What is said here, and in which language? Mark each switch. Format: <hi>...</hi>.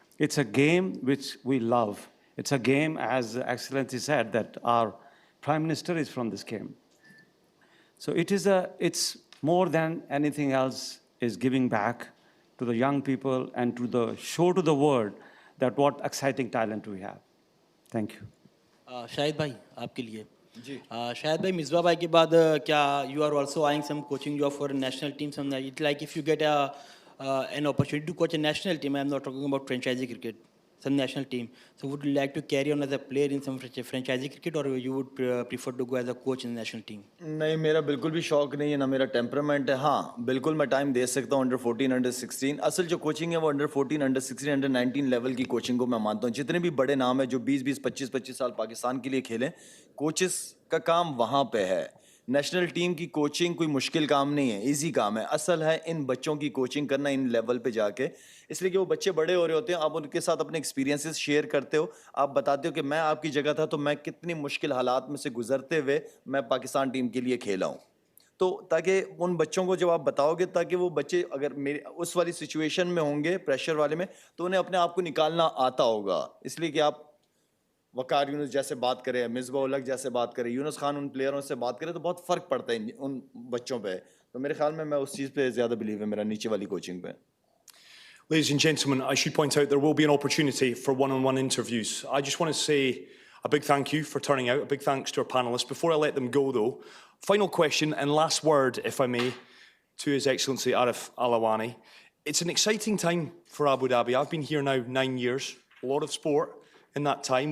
<en>It's a game which we love. It's a game, as Excellency said, that our Prime Minister is from this game. So it's more than anything else is giving back to the young people and to show to the world that what exciting talent we have. Thank you.</en> <hi>Shahid भाई आपके लिए जी शाहिद भाई मिसबा भाई के बाद क्या</hi> <en>you are also eyeing some coaching job for a national team? Some it like if you get an opportunity to coach a national team, I am not talking about franchisee cricket, some national team. So would you like to carry on as a player in some franchisee cricket or you would prefer to go as a coach in the national team?</en> <hi>नहीं, मेरा बिल्कुल भी शौक नहीं है, ना मेरा temperament है। हाँ बिल्कुल मैं टाइम दे सकता हूँ अंडर 14, अंडर 16। असल जो कोचिंग है वो अंडर 14, अंडर 16, अंडर 19 लेवल की कोचिंग को मैं मानता हूँ। जितने भी बड़े नाम है जो 20-20, 25-25 साल पाकिस्तान के लिए खेलें, कोचेस का काम वहाँ पे है। नेशनल टीम की कोचिंग कोई मुश्किल काम नहीं है, इजी काम है। असल है इन बच्चों की कोचिंग करना इन लेवल पे जाके, इसलिए कि वो बच्चे बड़े हो रहे होते हैं, आप उनके साथ अपने एक्सपीरियंसेस शेयर करते हो, आप बताते हो कि मैं आपकी जगह था तो मैं कितनी मुश्किल हालात में से गुजरते हुए मैं पाकिस्तान टीम के लिए खेला हूँ। तो ताकि उन बच्चों को जब आप बताओगे ताकि वो बच्चे अगर मेरे उस वाली सिचुएशन में होंगे प्रेशर वाले में तो उन्हें अपने आप को निकालना आता होगा इसलिए कि आप वकार यूनुस जैसे बात करें मिसबा उलग जैसे बात करें यूनुस खान उन प्लेयरों से बात करें तो बहुत फ़र्क पड़ता है उन बच्चों पे तो मेरे ख्याल में मैं उस चीज़ पे ज़्यादा बिलीव है मेरा नीचे वाली कोचिंग पे</hi> <en>Ladies and gentlemen, I should point out there will be an opportunity for one-on-one interviews. I just want to say a big thank you for turning out, a big thanks to our panellists. Before I let them go, though, final question and last word, if I may, to His Excellency Arif Alawani. It's an exciting time for Abu Dhabi. I've been here now 9 years, a lot of sport in that time.</en>